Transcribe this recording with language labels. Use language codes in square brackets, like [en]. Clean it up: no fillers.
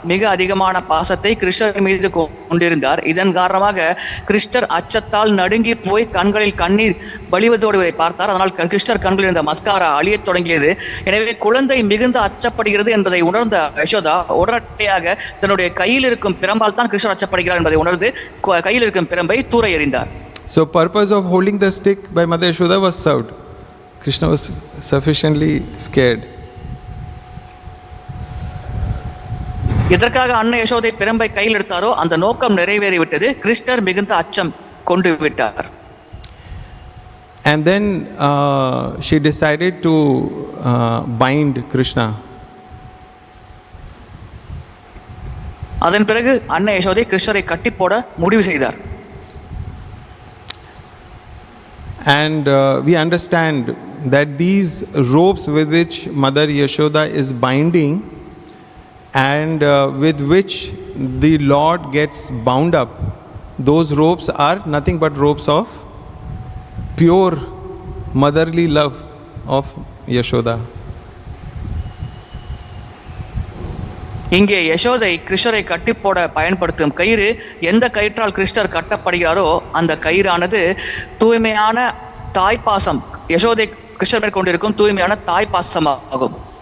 [ta] மிக அதிகமான பாசத்தை கிருஷ்ணர் மீது கொண்டிருந்தார். இதன் காரணமாக கிருஷ்ணர் அச்சத்தால் நடுங்கி போய் கண்களில் கண்ணீர் வழிவதோடு பார்த்தார். அதனால் கிருஷ்ணர் கண்களில் இருந்த மஸ்காரா அழியத் தொடங்கியது. எனவே குழந்தை மிகுந்த அச்சப்படுகிறது என்பதை உணர்ந்த யசோதா உடனடியாக தன்னுடைய கையில் இருக்கும் பிரம்பால் தான் கிருஷ்ணர் அச்சப்படுகிறார் என்பதை உணர்ந்து கையில் இருக்கும் பிரம்பை தூர எறிந்தார். [en] So purpose of holding the stick by Mother Yashoda was served. Kṛṣṇa was sufficiently scared. [ta] எதற்காக அன்னை யசோதை பிரம்பை கையில் எடுத்தாரோ அந்த நோக்கம் நிறைவேறிவிட்டது. கிருஷ்ணர் மிகுந்த அச்சம் கொண்டு விட்டார். [en] And then she decided to bind Kṛṣṇa. [ta] அதன் பிறகு அன்னை யசோதை கிருஷ்ணரை கட்டி போட முடிவு செய்தார். [en] And we understand that these ropes with which Mother Yashoda is binding, and with which the Lord gets bound up, those ropes are nothing but ropes of pure motherly love of Yaśodā. [ta] இங்கே யசோதை கிருஷ்ணரை கட்டி போட பயன்படுத்தும் கயிறு, எந்த கயிற்றால் கிருஷ்ணர் கட்டப்படுகிறாரோ அந்த கயிறானது தூய்மையான தாய்ப்பாசம், யசோதை கிருஷ்ணர் மேல் கொண்டிருக்கும் தூய்மையான தாய்ப்பாசமாகும்.